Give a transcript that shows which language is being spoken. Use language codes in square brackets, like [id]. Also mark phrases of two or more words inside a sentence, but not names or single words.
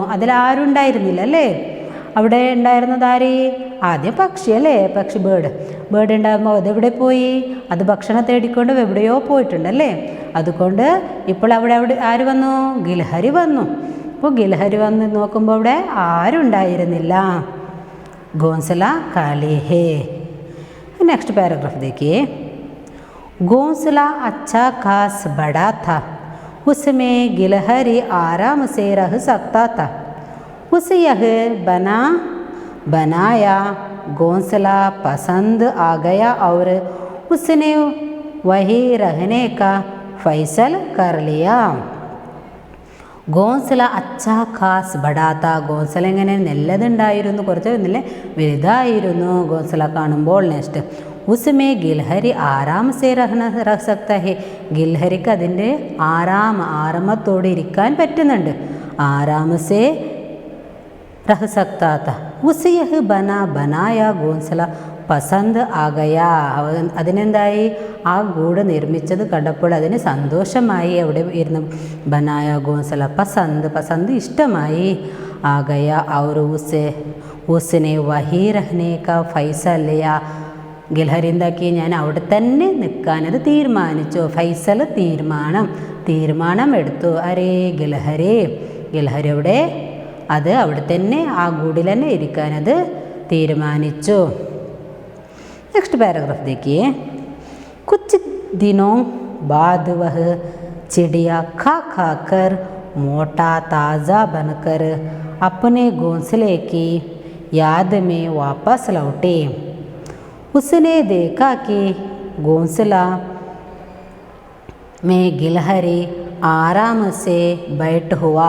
[ml] അതിൽ ആരുണ്ടായിരുന്നില്ല അല്ലേ? അവിടെ ഉണ്ടായിരുന്നത് ആര്? ആദ്യം പക്ഷി അല്ലേ? പക്ഷി, ബേർഡ്. ബേർഡ് ഉണ്ടാകുമ്പോൾ അതെവിടെ പോയി? അത് ഭക്ഷണം തേടിക്കൊണ്ട് എവിടെയോ പോയിട്ടുണ്ടല്ലേ? അതുകൊണ്ട് ഇപ്പോൾ അവിടെ ആര് വന്നു? ഗിൽഹരി വന്നു. അപ്പോൾ ഗിൽഹരി വന്ന് നോക്കുമ്പോൾ അവിടെ ആരുണ്ടായിരുന്നില്ല. [hi] घोंसला खाली है. [en] next paragraph [hi] देखिए. घोंसला अच्छा खास बड़ा था. उसमें गिलहरी आराम से रह सकता था. उसे यह बनाया घोंसला पसंद आ गया और उसने वहीं रहने का फैसला कर लिया. घोंसला अच्छा खास बड़ा था, [ml] ഗോൻസല ഇങ്ങനെ നല്ലതുണ്ടായിരുന്നു, കുറച്ച് നല്ല വലുതായിരുന്നു ഗോൻസല കാണുമ്പോൾ. നെക്സ്റ്റ് [hi] उसमें गिलहरी आराम से रह सकता है, [ml] ഗിൽഹരിക്ക് അതിൻ്റെ ആരാമത്തോടെ ഇരിക്കാൻ പറ്റുന്നുണ്ട്. [hi] ആരാമസേ रह सकता था. उसे यह बनाया घोंसला पसंद आ गया, [ml] അതിനെന്തായി, ആ ഗൂഢ നിർമ്മിച്ചത് കണ്ടപ്പോൾ അതിന് സന്തോഷമായി. അവിടെ ഇരുന്ന് [hi] बनाया घोंसला पसंद [ml] ഇഷ്ടമായി. [hi] ആകയ और उसने वही रहने का फैसला लिया. [ml] ഗിൽഹരി എന്താക്കി, ഞാൻ അവിടെ തന്നെ നിൽക്കാനത് തീരുമാനിച്ചു. ഫൈസൽ തീരുമാനം എടുത്തു. അരേ ഗിൽഹരി അവിടെ അവിടെ തന്നെ ആ ഗൂഡിൽ തന്നെ ഇരിക്കാനത് തീരുമാനിച്ചു. [en] next paragraph [hi] देखिए. कुछ दिनों बाद वह चिड़िया खा कर मोटा ताज़ा बनकर अपने घोंसले की याद में वापस लौटे. उसने देखा कि घोंसला में गिलहरी आराम से बैठ हुआ.